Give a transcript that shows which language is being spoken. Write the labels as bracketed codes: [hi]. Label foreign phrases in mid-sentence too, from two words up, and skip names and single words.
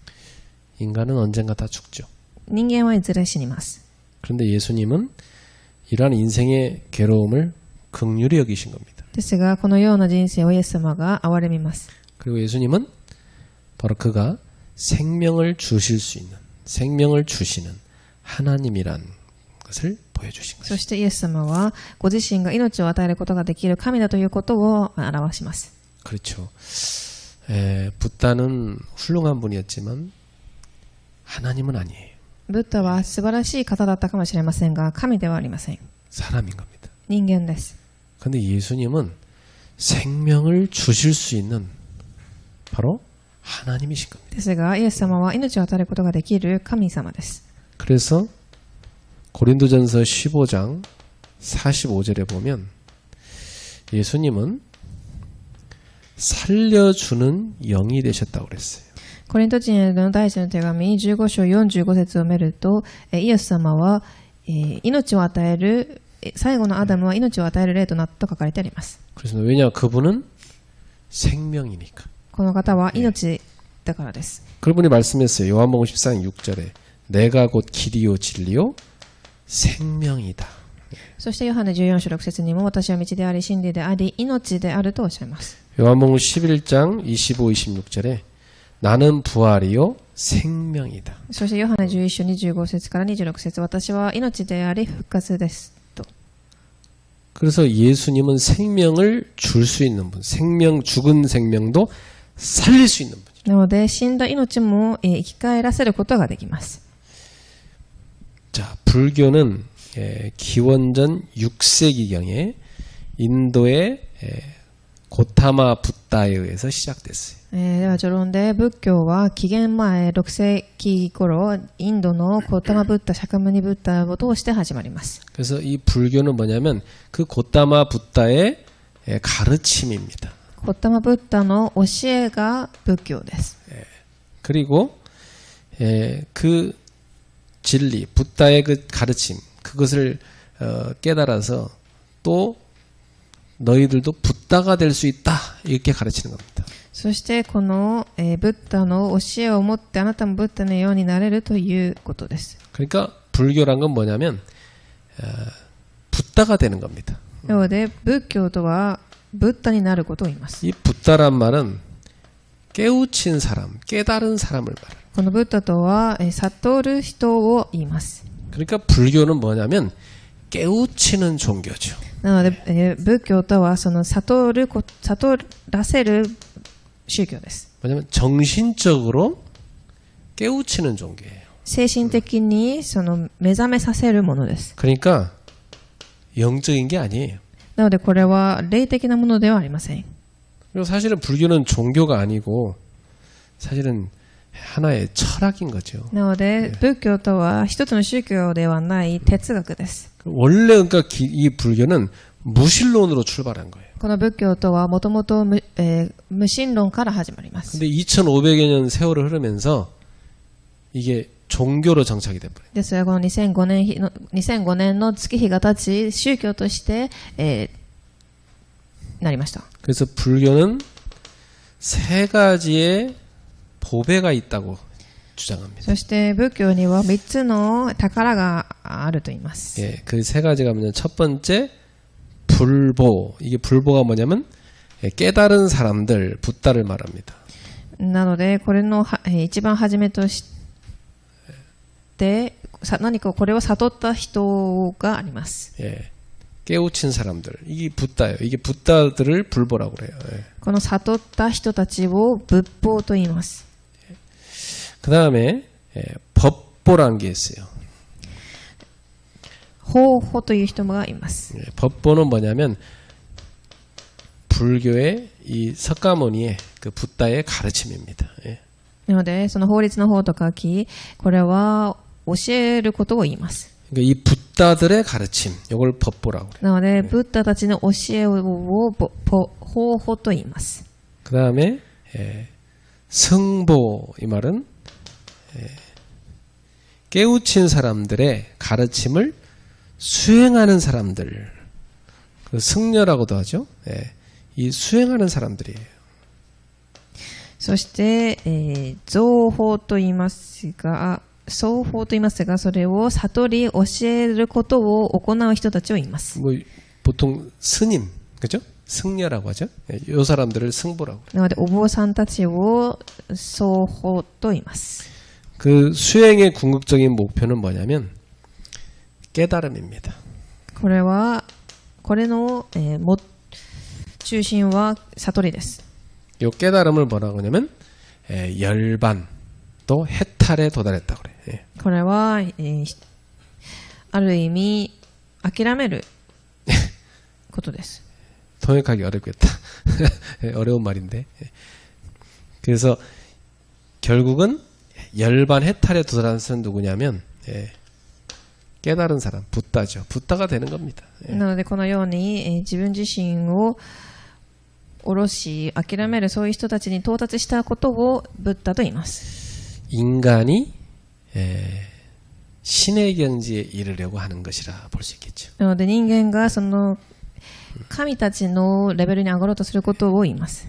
[ko] 인간은 언젠가 다 죽죠. [ja] 人間はいずれ死にます。 [ko] 그런데 예수님은 이러한 인생의 괴로움을 긍휼히 여기신 겁니다. [ja] ですがこのような人生をイエス様が憐れみます。 [ko] 그리고 예수님은 바로 그가 생명을 주실 수 있는, 생명을 주시는 하나님이란 것을 보여주신 [ja] そ [ko] 것입니다. [ja] してイエス様はご自身が命を与えることができる神だということを表します。 [ko] 그렇죠. 붓다는 훌륭한 분이었지만 하나님은 아니에요. [ja] ブッダは素晴らしい方だったかもしれませんが、神ではありません。 [ko] 사람인 겁니다. [ja] 人間です。 [ko] 그런데 예수님은 생명을 주실 수 있는 바로 하나님이신 겁니다. [ja] ですが、イエス様は命を与えることができる神様です。 [ko] 그래서 고린도전서 15장 45절에 보면 예수님은 살려주는 영이 되셨다고 그랬어요. [ja] コリント人への第一の手紙15章45節を見ると、イエス様は命を与える、最後のアダムは命を与える霊となったと書かれてあります。 [ko] 그래서 왜냐 그분은 생명이니까. [ja] この方は命だからです。 [ko] 그분이 말씀했어요. 요한복음 14장 6절에 내가 곧 길이요 진리요 생명이다. [ja] そしてヨハネ14章6節にも私は道であり真理であり命であるとおっしゃいます。 [ko] 요한복음 11장 25, 26절에 나는 부활이요 생명이다. [ja] そしてヨハネ11章25節から26節私は命であり復活ですと。 [ko] 그래서 예수님은 생명을 줄 수 있는 분, 생명 죽은 생명도 살릴 수 있는 분이죠. [ja] なので死んだ命も生き返らせることができます。 [ko] 자, 불교는 기원전 6세기경에 인도의 고타마 붓다에 의해서 시작됐어요. [ja] では序論で仏教は紀元前6世紀頃インドのゴタマブッダ、シャカムニブッダを通して始まります。 [ko] 그래서 이 불교는 뭐냐면 그 고타마 붓다의 가르침입니다. [ja] ゴタマブッダの教えが仏教です。 [ko] 그리고 그 진리, 붓다의 그 가르침, 그것을 깨달아서 또 너희들도 붓다가 될 수 있다 이렇게 가르치는 겁니다. [ja] そしてこの、ブッダの教えを持ってあなたもブッダのようになれるということです。 [ko] 그러니까 불교란 건 뭐냐면 붓다가 되는 겁니다. [ja] なので仏教とはブッダになることを言います。 [ko] 이 붓다란 말은 깨우친 사람, 깨달은 사람을 말해요. [ja] このブッダとは悟る人を言います。 [ko] 그러니까 불교는 뭐냐면 깨우치는 종교죠. [ja] なので、仏教とはその悟らせる宗教です。 [ko] 뭐냐면 정신적으로 깨우치는 종교예요. [ja] 精神的にその目覚めさせるものです。 [ko] 그러니까 영적인 게 아니에요. [ja] なのでこれは霊的なものではありません。 [ko] 그리고 사실은 불교는 종교가 아니고 사실은 하나의 철학인 거죠. [ja] なので仏教とは一つの宗教ではない哲学です。 [ko] 원래 그러니까 이 불교는 무신론으로 출발한 거예요. [ja] この仏教とはもともと無神論から始まります。 [ko] 근데 2500여 년 세월을 흐르면서 이게 종교로 정착이 돼버려요. [ja] ですがこの2005年の月日が経ち宗教として、なりました。 [ko] 그래서 불교는 세 가지의 보배가 있다고 주장합니다. [ja] そして仏教には3つの宝があると言います。 [ko] 예, 그 세 가지가 뭐냐면 첫 번째 불보. 이게 불보가 뭐냐면 깨달은 사람들, 붓다를 말합니다. [ja] なのでこれの一番初めとして何かこれを悟った人があります。 [ko] 예, 깨우친 사람들. 이게 붓다예요. 이게 붓다들을 불보라고 그래요. 예. [ja] この悟った人たちを仏法と言います。 [ko] 그 다음에 법보라는 게 있어요. [ja] 法法という人がいます。 [ko] 예, 법보는 뭐냐면 불교의 이 석가모니의 그 붓다의 가르침입니다. 예. [ja] なのでその法律の法と書き、これは教えることを言います。 [ko] 그러니까 이 붓다들의 가르침, 이걸 법보라고 그래요. [ja] なのでブッダたちの教えを法法と言います。 [ko] 그 다음에 승보 이 말은 깨우친 사람들의 가르침을 수행하는 사람들, 그 승려라고도 하죠. 예, 이 수행하는 사람들이에요. [ja] そして、造法と言いますが、奏法と言いますが、それを悟り教えることを行う人たちを言います。 [ko] 뭐 보통 스님, 그죠? 승려라고 하죠. 예, 이 사람들을 승보라고. [ja] なのでお坊さんたちを奏法と言います。 [ko] 그 수행의 궁극적인 목표는 뭐냐면 깨달음입니다. [ja] これの、中心は悟りです。 [ko] 이 깨달음을 뭐라고 하냐면 열반 또 해탈에 도달했다고 그래요. 예. [ja] これは、ある意味諦めることです。 [ko] 통역하기 어렵겠다. 어려운 말인데. 그래서 결국은 열반 해탈에 도달한 사람은 누구냐면 깨달은 사람, 붓다죠. 붓다가 되는 겁니다. [ja] なのでこのように、自分自身を下ろし諦めるそういう人たちに到達したことをブッダと言います。 [ko] 인간이 신의 경지에 이르려고 하는 것이라 볼 수 있겠죠. [ja] なので人間がその神たちのレベルに上がろうとすることを言います。